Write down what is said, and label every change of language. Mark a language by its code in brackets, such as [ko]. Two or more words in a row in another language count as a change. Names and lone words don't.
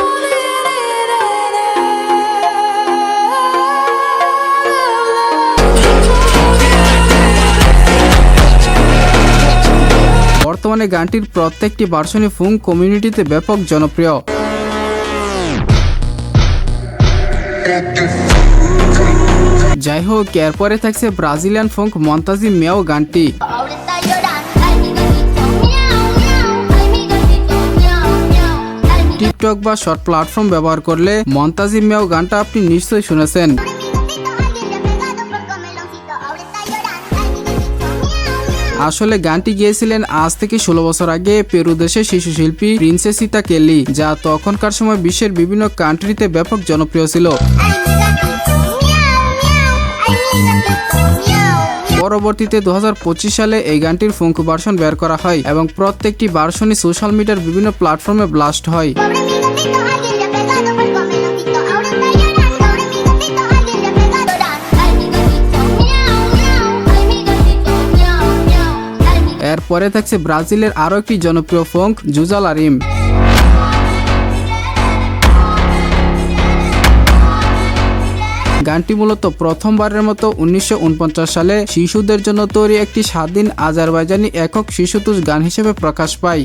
[bn] বর্তমানে গানটির প্রত্যেকটি ভার্সনই [en] folk community [bn] ব্যাপক জনপ্রিয়। যাই হোক, এরপরে থাকছে [en] Brazilian folk [bn] মন্তাজি মিয়াও গানটি। [es] Ahora está llorando. Ay, mi gatito, miau, miau. Ay, mi gatito, miau, miau. Ay, mi [bn] টিকটক বা [en] short platform [bn] ব্যবহার করলে মন্তাজি মিয়াও গানটা আপনি নিশ্চয়ই শুনেছেন। [es] gatito, alguien le ha pegado por comeloncito. Ahora está llorando. Ay, mi gatito, miau, miau. [bn] আসলে গানটি গেয়েছিলেন আজ থেকে 16 বছর আগে পেরু দেশের শিশু শিল্পী প্রিন্সেসিতা কেলি, যা তখনকার সময় বিশ্বের বিভিন্ন কান্ট্রিতে ব্যাপক জনপ্রিয় ছিল। [es] Ay, mi gatito, miau, miau. Ay, mi gatito, miau, miau. [bn] পরবর্তীতে 2025 সালে এই গানটির ফোক ভার্সন বের করা হয় এবং প্রত্যেকটি ভার্সনই [en] social media [bn] বিভিন্ন প্ল্যাটফর্মে ব্লাস্ট হয়। [es] Pobre mi gatito, alguien le ha pegado por comeloncito. Ahora está llorando. Pobre mi gatito, alguien le ha pegado llorando. Ay, mi gatito, miau, miau. Ay, mi gatito, miau, miau. Ay, mi [bn] এরপরে থাকছে ব্রাজিলের আরো একটি জনপ্রিয় ফোক জুজালারিম। গানটি মূলত প্রথমবারের মতো 1949 সালে শিশুদের জন্য তৈরি একটি স্বাধীন আজারবাইজানি একক শিশুতোষ গান হিসেবে প্রকাশ পায়।